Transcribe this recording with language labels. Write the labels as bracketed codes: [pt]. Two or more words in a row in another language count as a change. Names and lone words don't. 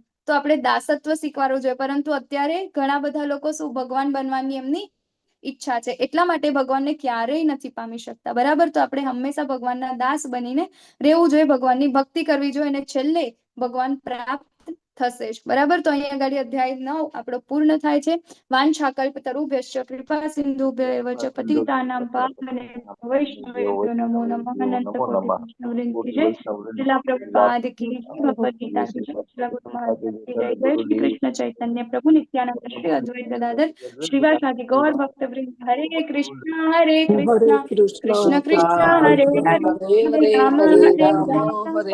[gu] તો આપણે દાસત્વ શીખવાનું જોઈએ, પરંતુ અત્યારે ઘણા બધા લોકો શું ભગવાન બનવાની એમની ઈચ્છા છે, એટલા માટે ભગવાનને ક્યારેય નથી પામી શકતા. બરાબર, તો આપણે હંમેશા ભગવાનના દાસ બનીને રહેવું જોઈએ, ભગવાનની ભક્તિ કરવી જોઈએ અને છેલ્લે ભગવાન પ્રાપ્ત થશે. બરાબર, તો અહીંયા આગળ અધ્યાય 9 આપણો પૂર્ણ થાય છે. [sa] વાંછાકલ્પતરુભ્યશ્ચ કૃપા સિંધુભ્યૈવ ચ પતિતાનાં પાવનેભ્યો વૈષ્ણવેભ્યો નમો નમઃ. [hi] अनंत कोटि वैष्णववृंद की जय. श्रीला प्रभुपाद की जय. भगवद गीता की जय. श्रीला गुरु महाराज की जय. [sa] જય શ્રી કૃષ્ણ ચૈતન્ય પ્રભુ નિત્યાનંદ શ્રી અદ્વૈત ગદાધર શ્રીવાસાદિ ગૌર ભક્તવૃંદ. હરે કૃષ્ણ હરે કૃષ્ણ કૃષ્ણ કૃષ્ણ હરે હરે હરે રામ હરે રામ